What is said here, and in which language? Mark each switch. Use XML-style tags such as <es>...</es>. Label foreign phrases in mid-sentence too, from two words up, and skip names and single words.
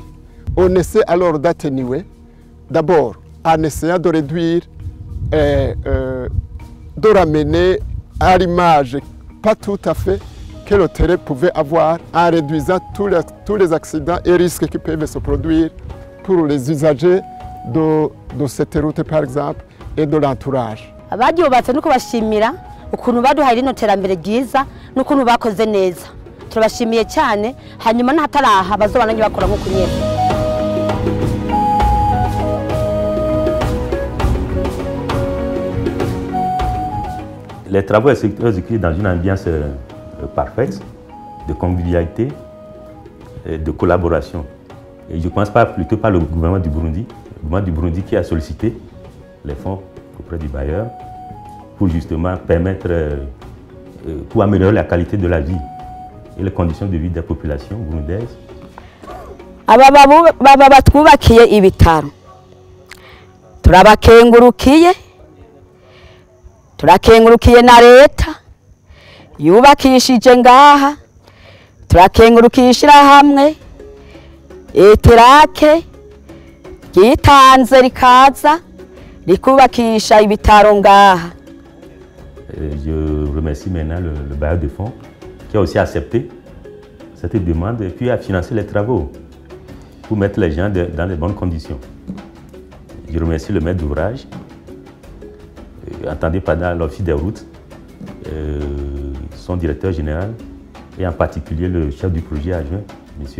<fr>On essaie alors d'atténuer, d'abord en essayant de réduire, de ramener à l'image, pas tout à fait, que le terrain pouvait avoir, en réduisant tous les accidents et risques qui peuvent se produire pour les usagers de cette route par exemple et de l'entourage.</fr> <rn>Abaryubatse nuko bashimira ukuntu baduhaye rino terambere ryiza n'ukuntu bakoze neza. Turabashimiye cyane, hanyuma n'ahataraha bazobananye bakora nk'uko nyene.</rn> <fr>Les travaux exécutés dans une ambiance parfaite, de convivialité, et de collaboration. Et je pense plutôt par le gouvernement du Burundi qui a sollicité les fonds auprès du bailleur pour justement permettre, pour améliorer la qualité de la vie et les conditions de vie des populations burundaises.</fr> <rn>Baba batwubakiye ibitaro turabakengurukiye na leta yubakishije ngaha, turakengurukiye ishirahamwe eterake ryitanze rikaza rikubakisha ibitaro ngaha.</rn> <fr>Je remercie maintenant le bailleur de fonds qui a aussi accepté cette demande et puis a financé les travaux pour mettre les gens dans les bonnes conditions. Je remercie le maître d'ouvrage, entendez pendant l'office des routes, son directeur général et en particulier le chef du projet adjoint, M.</fr>